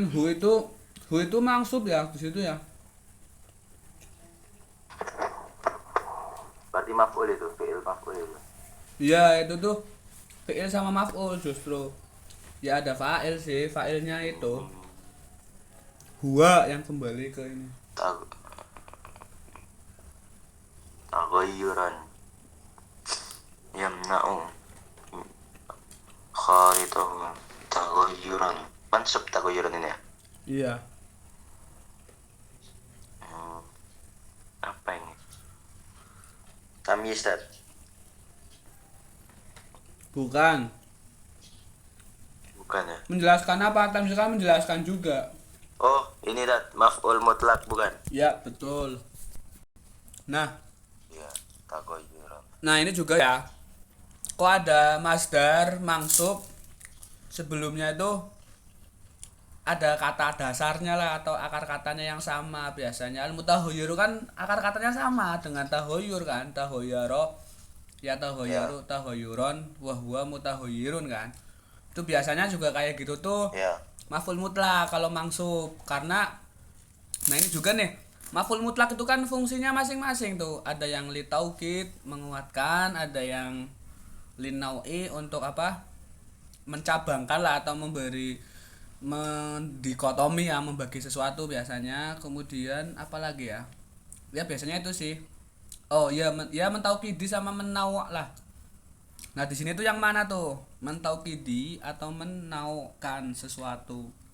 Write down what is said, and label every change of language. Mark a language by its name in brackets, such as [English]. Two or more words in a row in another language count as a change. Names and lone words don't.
[Indonesian] Hu itu mangsub ya di situ ya. Berarti maf'ul itu, [Arabic] فعل مفعول [Indonesian] itu. Iya itu tuh fi'il sama maf'ul justru. Ya ada fa'il sih, fa'ilnya itu huwa yang kembali ke ini. [Arabic] تغيرا يمنع خريطته تغيرا. منصوب تغيرا [Indonesian] ini ya. Iya. Apa ini? Tamyiz Dad. Bukan. Bukan ya. Menjelaskan apa? Tamyiz kan menjelaskan juga. Oh, ini Dad, [Arabic] مفعول مطلق [Indonesian] bukan? Ya, betul. Nah, Iya, taghayyuran. nah ini juga ya. Kok ada [Arabic] مصدر منصوب [Indonesian] sebelumnya itu ada kata dasarnya lah atau akar katanya yang sama biasanya [Arabic] المتغير [Indonesian] kan akar katanya sama dengan tahoyur kan tahoyaro ya [Arabic] تغير تغيرا وهو متغير [Indonesian] kan itu biasanya juga kayak gitu tuh Ya. [Arabic] مفعول مطلق [Indonesian] kalau mangsub karena nah ini juga nih [Arabic] مفعول مطلق [Indonesian] itu kan fungsinya masing-masing tuh ada yang [Arabic] للتوكيد [Indonesian] menguatkan ada yang linau'i untuk apa mencabangkan lah atau memberi mendikotomi ya membagi sesuatu biasanya kemudian apalagi ya biasanya itu sih oh ya mentaukidi sama menawak lah nah di sini tuh yang mana tuh mentaukidi atau menaukan sesuatu